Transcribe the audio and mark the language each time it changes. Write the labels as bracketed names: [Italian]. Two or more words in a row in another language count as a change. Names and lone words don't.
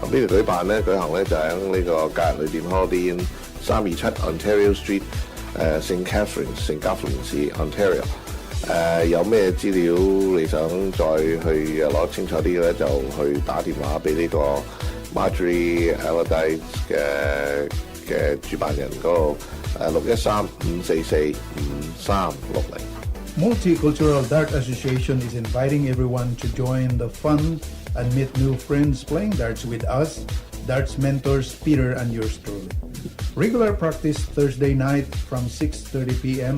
[Cantonese] 咁邊度舉辦咧？舉行咧就喺呢個假日旅店 Holiday Inn 327 Ontario Street， St. Catharines Ontario。有咩資料你想再去攞清楚啲咧，就去打電話俾呢個 Marjorie Allardyce 嘅主辦人嗰度613-544-5360。 [English] Multicultural Dart Association is inviting everyone to join the fun and meet new friends playing darts with us, darts mentors Peter and yours truly. Regular practice Thursday night from 6:30 p.m.